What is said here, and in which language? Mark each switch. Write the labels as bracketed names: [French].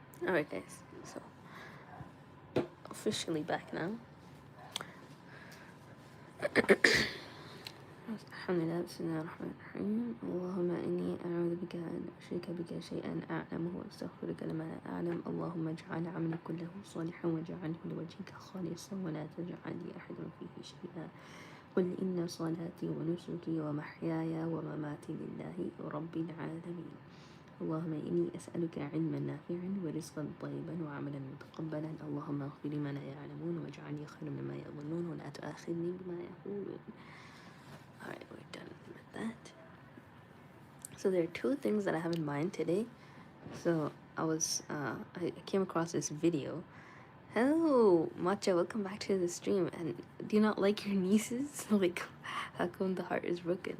[English] Alright, guys, so officially back now. [Arabic] الحمد لله بسم الله الرحمن الرحيم اللهم إني أعوذ بك أن أشرك بك شيئا أعلمه وأستغفرك لما لا أعلم اللهم اجعل عملي كله صالحا واجعله لوجهك خالصا ولا تجعل لأحد فيه شيئا قل إن صلاتي ونسكي ومحياي ومماتي لله رب العالمين اللهم إني أسألك علما نافعا ورزقا طيبا وعملا متقبلا اللهم اغفر لي ما لا يعلمون واجعلني خيرا مما يظنون ولا تؤاخذني بما يقولون. [English] Alright, we're done with that. So there are two things that I have in mind today. So I came across this video. Hello, Matcha, welcome back to the stream. And do you not like your nieces? Like, how come the heart is broken?